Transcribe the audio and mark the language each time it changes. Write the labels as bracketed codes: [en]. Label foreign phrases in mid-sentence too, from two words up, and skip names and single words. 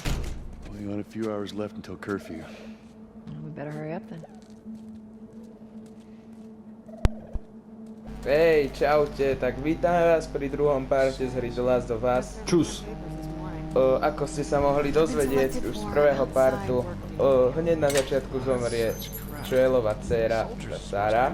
[en] Only got a few hours left until curfew. Well, we better hurry up then. [sk] Hej, čaute, tak vítame vás pri druhom parte z hry The Last of Us. Čus. Ako ste sa mohli dozvedieť už z prvého partu, hneď na začiatku zomrie Joelova dcéra, Sarah.